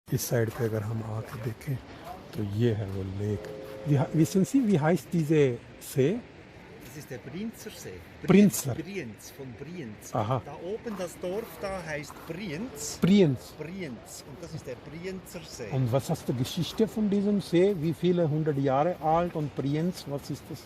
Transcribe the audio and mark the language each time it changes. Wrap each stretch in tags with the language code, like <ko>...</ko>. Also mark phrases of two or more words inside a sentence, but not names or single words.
<hi>इस साइड पे अगर हम आके देखें तो ये है वो लेक.</hi> <de>Wissen Sie, wie heißt diese See? Das ist der Brienzer See. Brienzer. Brienz, von Brienz. Aha. Da oben das Dorf da heißt Brienz. Brienz. Brienz. Und das ist der Brienzer See. Und was hast du Geschichte von diesem See? Wie viele hundert Jahre alt und Brienz, was ist das?</de>